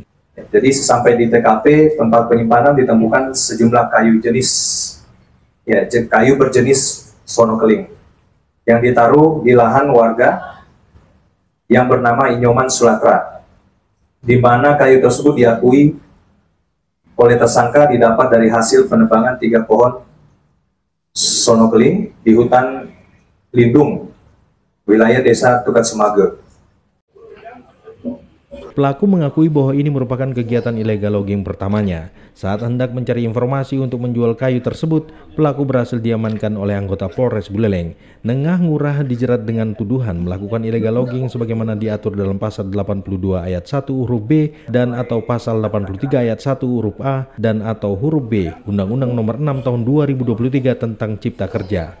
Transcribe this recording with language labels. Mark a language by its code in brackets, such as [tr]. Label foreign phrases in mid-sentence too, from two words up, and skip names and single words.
[id] Jadi sesampai di TKP tempat penyimpanan ditemukan sejumlah kayu berjenis sono keling yang ditaruh di lahan warga yang bernama Inyoman Sulatra, di mana kayu tersebut diakui oleh tersangka didapat dari hasil penebangan 3 pohon sono keling di hutan lindung wilayah Desa Tukat Sumaga. Pelaku mengakui bahwa ini merupakan kegiatan [en] illegal logging [id] pertamanya. Saat hendak mencari informasi untuk menjual kayu tersebut, pelaku berhasil diamankan oleh anggota Polres Buleleng. Nengah Ngurah dijerat dengan tuduhan melakukan [en] illegal logging [id] sebagaimana diatur dalam pasal 82 ayat 1 huruf B dan atau pasal 83 ayat 1 huruf A dan atau huruf B Undang-Undang Nomor 6 Tahun 2023 tentang Cipta Kerja.